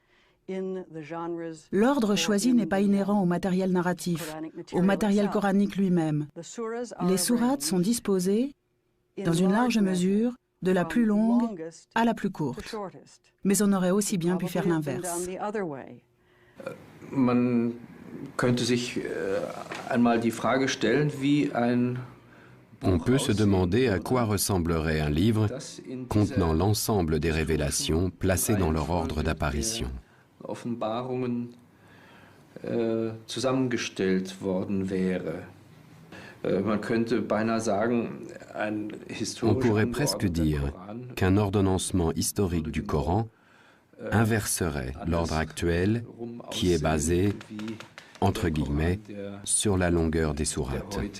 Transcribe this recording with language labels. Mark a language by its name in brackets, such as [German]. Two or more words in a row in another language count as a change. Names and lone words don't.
[French] L'ordre choisi n'est pas inhérent au matériel narratif, au matériel coranique lui-même. Les sourates sont disposées, dans une large mesure, de la plus longue à la plus courte. Mais on aurait aussi bien pu faire l'inverse. [German] Man könnte sich einmal die Frage stellen, wie ein [French] On peut se demander à quoi ressemblerait un livre contenant l'ensemble des révélations placées dans leur ordre d'apparition. [German] Zusammengestellt worden wäre. [French] On pourrait presque dire qu'un ordonnancement historique du Coran inverserait l'ordre actuel qui est basé, entre guillemets, sur la longueur des sourates.